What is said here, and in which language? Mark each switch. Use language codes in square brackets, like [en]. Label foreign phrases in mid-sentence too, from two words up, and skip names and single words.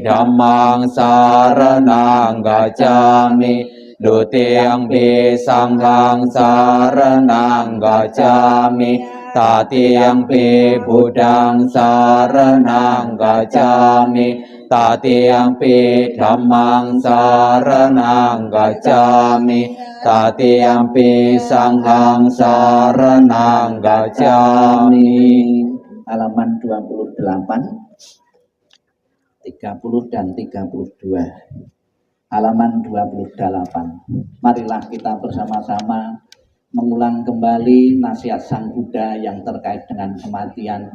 [pi] Dhammang saranang gacchami, Dutiyampi Sanghang saranang gacchami, Tatiyampi Buddhang saranang gacchami, Tatiyampi Dhammang saranang gacchami, Tatiyampi Sanghang saranang gacchami. [id] Halaman 28, 30 dan 32. Halaman 28. Marilah kita bersama-sama mengulang kembali nasihat Sang Buddha yang terkait dengan kematian.